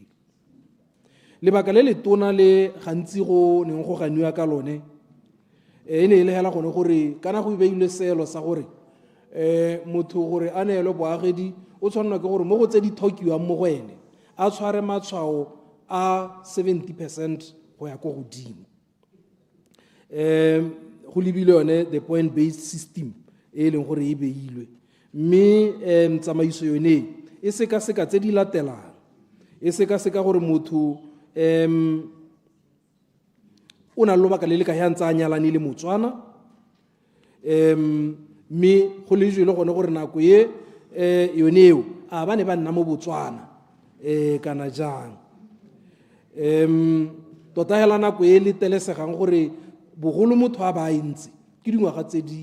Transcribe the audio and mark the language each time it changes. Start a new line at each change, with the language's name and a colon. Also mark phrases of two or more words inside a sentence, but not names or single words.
Tswana: Lebaka le letona le gantsi go neng go ganiwa ka lone e ne ile hela gone gore kana go beilwe seelo sa gore motho gore a neelo boagedi o tshwanela ke gore mo go tse di thokiwang mo go ene a tshware matshwao a 70% go ya go godimo. Go lebile yone
English: the point based system
Tswana: e leng gore e beilwe mme tsamaiso yone e seka tse di latelang e seka gore motho o na le lobaka le le ka ya ntse a nyalane le motswana mme go le jwele gone gore nako ye yone eo a ba ne ba nna mo Botswana kana jang tota hela nako e le telesegang gore bogolo motho a ba intse ke dingwaga tse